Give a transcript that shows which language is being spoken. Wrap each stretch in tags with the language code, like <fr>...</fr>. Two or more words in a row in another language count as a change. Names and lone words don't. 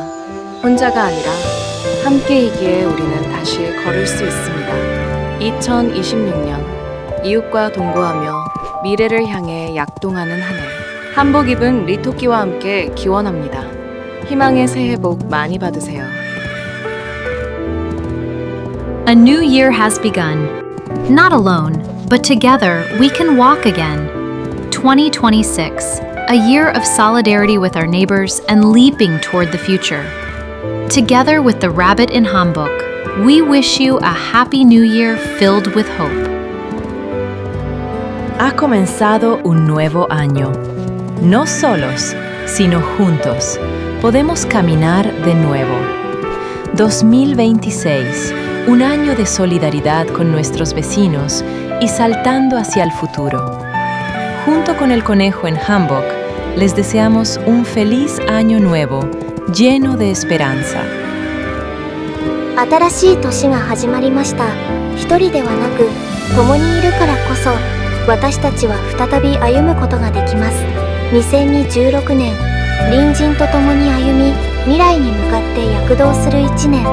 <ko>혼자가 아니라 함께이기에 우리는 다시 걸을 수 있습니다. 2026년 이웃과 동거하며 미래를 향해 약동하는 한 해. 한복 입은 리토끼와 함께 기원합니다. 희망의 새해 복 많이 받으세요.</ko> <en>A new year has begun. Not alone, but together we can walk again. 2026, a year of solidarity with our neighbors and leaping toward the future. Together with the rabbit in Hamburg, we wish you a happy new year filled with hope.</en> <es>Ha comenzado un nuevo año. No solos, sino juntos, podemos caminar de nuevo. 2026, un año de solidaridad con nuestros vecinos y saltando hacia el futuro. Junto con el conejo en Hamburg, les deseamos un feliz año nuevo, lleno de esperanza.</es> <ja>新しい年が始まりました。一人ではなく、共にいるからこそ、私たちは再び歩むことができます。2026年、隣人と共に歩み、未来に向かって躍動する1年。</ja>